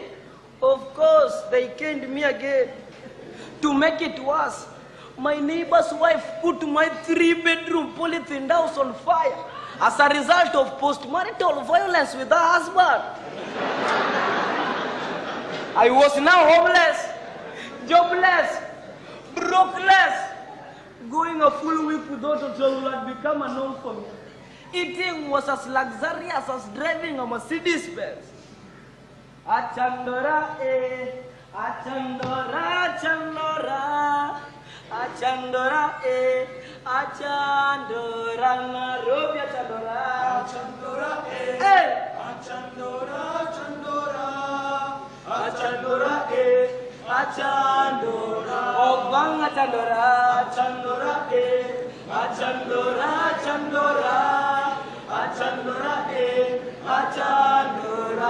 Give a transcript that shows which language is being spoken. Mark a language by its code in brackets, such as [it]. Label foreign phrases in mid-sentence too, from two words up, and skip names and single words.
[en] Of course, they caned me again. To make it worse, my neighbor's wife put my 3-bedroom polythene house on fire as a result of postmarital violence with her husband. I was now homeless, jobless, brokeless. Going a full week without a job had become a norm for me. Eating was as luxurious as driving a Mercedes-Benz. Achandora, achandora, achandora, achandora, achandora, Nairobi, achandora, achandora, achandora, achandora, achandora, achandora, Obang achandora, achandora, achandora, achandora, achandora, achandora.